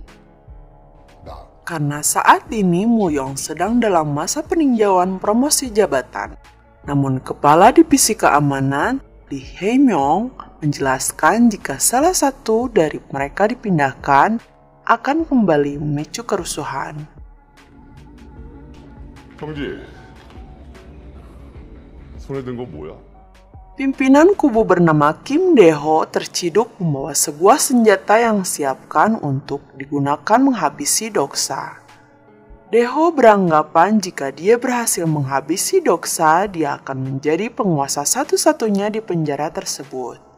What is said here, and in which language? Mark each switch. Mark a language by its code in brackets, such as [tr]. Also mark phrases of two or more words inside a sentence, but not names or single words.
[id] Karena saat ini Muyong sedang dalam masa peninjauan promosi jabatan. Namun kepala divisi keamanan, Lee Hae-myung, menjelaskan jika salah satu dari mereka dipindahkan akan kembali memicu kerusuhan. [ko] 형제, 손에 든 거 뭐야? [id] Pimpinan kubu bernama Kim Dae-ho terciduk membawa sebuah senjata yang siapkan untuk digunakan menghabisi Doksa. Dae-ho beranggapan jika dia berhasil menghabisi Doksa, dia akan menjadi penguasa satu-satunya di penjara tersebut.